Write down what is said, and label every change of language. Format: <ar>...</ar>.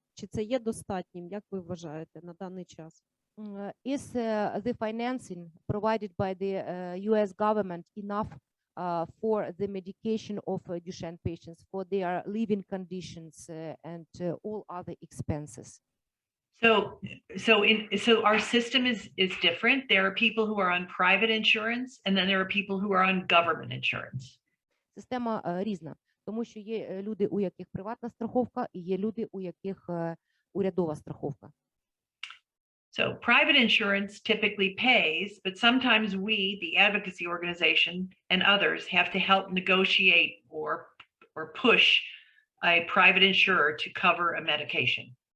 <uk>Чи це є достатнім, як ви вважаєте, на даний час?</uk> <en>Is the financing provided by the U.S. government enough for the medication of Duchenne patients, for their living conditions and all other expenses. So our system is different. There are people who are on private insurance, and then there are people who are on government insurance.</en> <uk>Система різна, тому що є люди, у яких приватна страховка, і є люди, у яких урядова страховка.</uk> <en>So private insurance typically pays, but sometimes we, the advocacy organization, and others have to help negotiate or push a private insurer to cover a medication.</en>